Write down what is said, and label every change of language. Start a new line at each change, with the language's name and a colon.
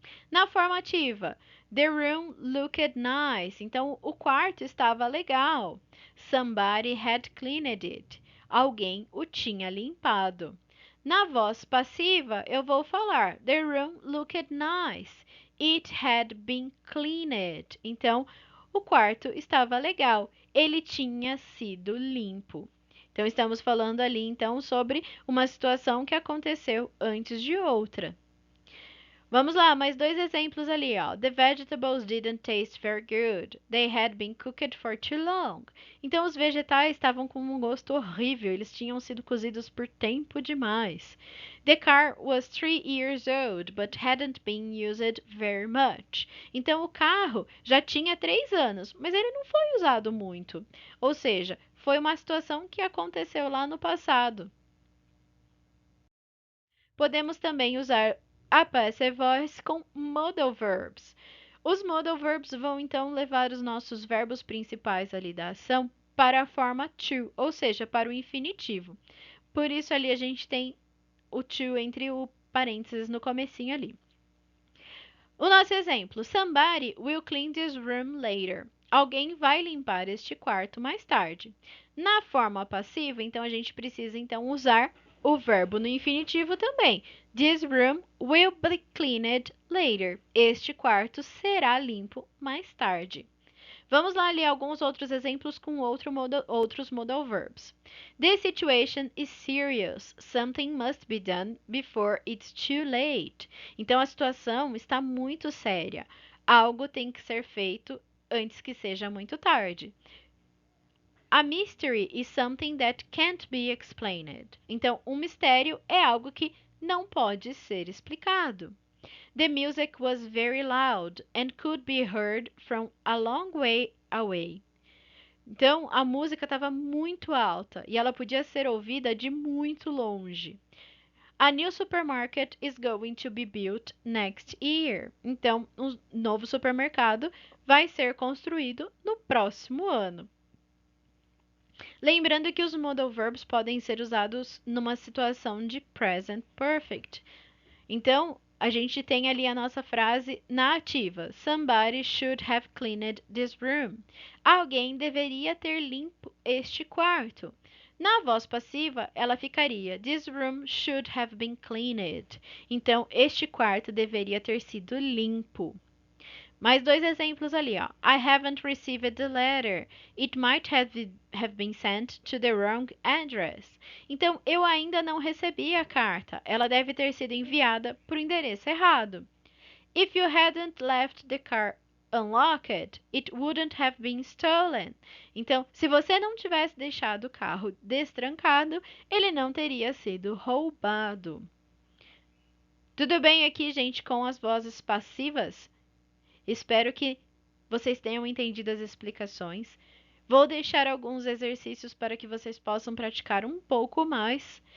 Portuguese: Na formativa,
English: the room looked nice.
Portuguese: Então, o quarto estava legal.
English: Somebody had cleaned it.
Portuguese: Alguém o tinha limpado. Na voz passiva, eu vou falar
English: the room looked nice. It had been cleaned.
Portuguese: Então, o quarto estava legal. Ele tinha sido limpo. Então, estamos falando ali, então, sobre uma situação que aconteceu antes de outra. Vamos lá, mais dois exemplos ali, ó.
English: The vegetables didn't taste very good. They had been cooked for too long.
Portuguese: Então, os vegetais estavam com um gosto horrível. Eles tinham sido cozidos por tempo demais.
English: The car was 3 years old, but hadn't been used very much.
Portuguese: Então, o carro já tinha 3 anos, mas ele não foi usado muito. Ou seja, foi uma situação que aconteceu lá no passado. Podemos também usar a passive voice com modal verbs. Os modal verbs vão então levar os nossos verbos principais ali da ação para a forma to, ou seja, para o infinitivo. Por isso ali a gente tem o to entre o parênteses no comecinho ali. O nosso exemplo:
English: Somebody will clean this room later.
Portuguese: Alguém vai limpar este quarto mais tarde. Na forma passiva, então a gente precisa então usar o verbo no infinitivo também.
English: This room will be cleaned later.
Portuguese: Este quarto será limpo mais tarde. Vamos lá ler alguns outros exemplos com outros modal verbs.
English: This situation is serious. Something must be done before it's too late.
Portuguese: Então a situação está muito séria. Algo tem que ser feito antes que seja muito tarde.
English: A mystery is something that can't be explained.
Portuguese: Então, um mistério é algo que não pode ser explicado.
English: The music was very loud and could be heard from a long way away.
Portuguese: Então, a música estava muito alta e ela podia ser ouvida de muito longe.
English: A new supermarket is going to be built next year.
Portuguese: Então, um novo supermercado vai ser construído no próximo ano. Lembrando que os modal verbs podem ser usados numa situação de present perfect. Então, a gente tem ali a nossa frase na ativa.
English: Somebody should have cleaned this room.
Portuguese: Alguém deveria ter limpo este quarto. Na voz passiva, ela ficaria
English: This room should have been cleaned.
Portuguese: Então, este quarto deveria ter sido limpo. Mais dois exemplos ali, ó.
English: I haven't received the letter. It might have been sent to the wrong address.
Portuguese: Então, eu ainda não recebi a carta. Ela deve ter sido enviada para o endereço errado.
English: If you hadn't left the car unlocked, it wouldn't have been stolen.
Portuguese: Então, se você não tivesse deixado o carro destrancado, ele não teria sido roubado. Tudo bem aqui, gente, com as vozes passivas? Espero que vocês tenham entendido as explicações. Vou deixar alguns exercícios para que vocês possam praticar um pouco mais.